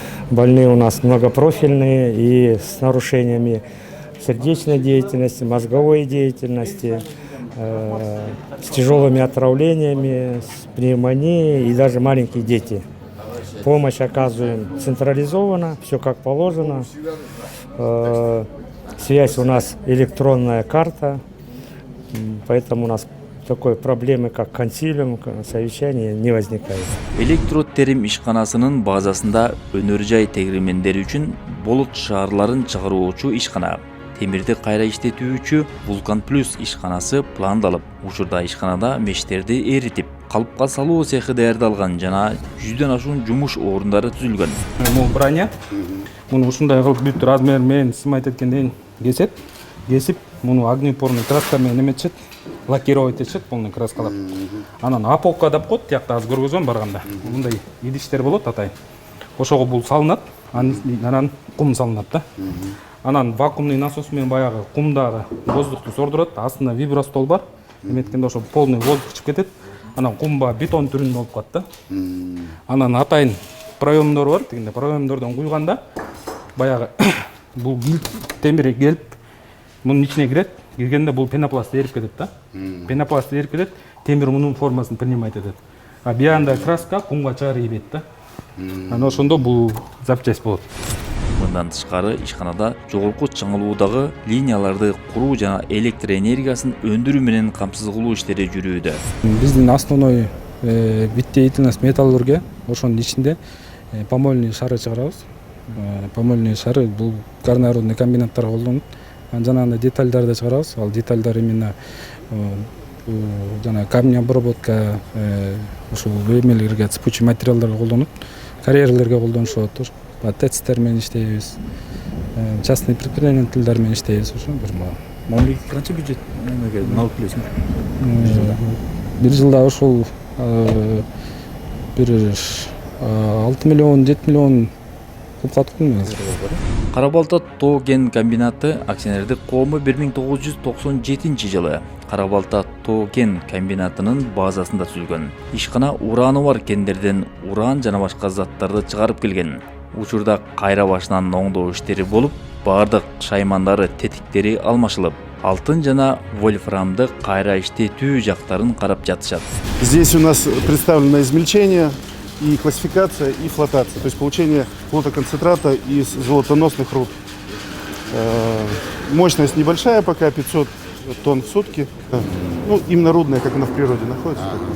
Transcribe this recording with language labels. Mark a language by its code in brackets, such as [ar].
[ru] Больные у нас многопрофильные и с нарушениями сердечной деятельности, мозговой деятельности, с тяжелыми отравлениями, с пневмонией и даже маленькие дети. Помощь оказываем централизованно, все как положено. Связь у нас электронная карта, поэтому у нас такой проблемы, как консилиум, совещание не возникает. [ky] Электроттерим ишканасынын базасында өнөр жай тегримендери үчүн болот шаарларын чыгаруучу ишкана, темирди кайра иштетүүчү Вулкан Плюс ишканасы пландалып, учурда ишканада мештерди эритип, калыпка салуу цехи даярдалган жана 100дөн ашуун жумуш орундары түзүлгөн. Бул броня. Муну ушундай кылып бүт размер менен сымайт эткенден кесет. Кесип, муну огнеупорный краска менен эметишет, лакировать этишет, полный краскалап. Анан аполка деп коет, тиякта аз көргөзөм барганда. Мындай идиштер болот атайын. Ошого бул салынат, анан кум салынат да. Анан вакуумный насос менен баягы кумдагы воздухту сордурат, астында вибростол бар. Эметкенде ошо полный воздух чыгып кетет. Анан кумба бетон түрүндө болуп калат да. Анан атайын проемдор бар, тигинде проемдордон куйганда баягы бул темири келип мунун ичине кирет. Киргенде бул пенопласт эрип кетет да. Пенопласт эрип кетет, темир мунун формасын принимать этет. А биянда краска кумга чыгарып ийбейт да. Анан ошондо бул запчасть болот. Мындан тышкары ишканада жогорку чыңылуудагы линияларды куруу жана электр энергиясын өндүрүү менен камсыз кылуу иштери жүрүүдө. Биздин основной вид деятельность металлургия. Ошонун ичинде помольный шары чыгарабыз. Помольный шары бул горнорудный комбинаттарга колдонулат. Жанагындай детальдарды чыгарабыз. Ал детальдар именно жана камень обработка, ошол эмелерге, цепучий материалдарга колдонулат. Карьерлерге колдонушат. ТЭЦтер менен иштейбиз. Частный предпринимательдер менен иштейбиз. Ошо бир Мамлекет канча бюджет алып келесиң? Бир жылда ошол бир 6 миллион, 7 миллион кылып калдык. Кара-Балта тоо кен комбинаты акционердик коому 1997 жылы Кара-Балта тоо кен комбинатынын базасында түзүлгөн. Ишкана ураны бар кендерден уран жана башка заттарды чыгарып келген. Учурда кайра башынан оңдоо иштери болуп, бардык шаймандары, тетиктери алмашылып, алтын жана вольфрамды кайра иштетүү жактарын карап жатышат. [ru] Здесь у нас представлено измельчение, и классификация, и флотация, то есть получение флотоконцентрата из золотоносных руд. Мощность небольшая, пока 500 тонн в сутки. Ну, именно рудная, как она в природе находится.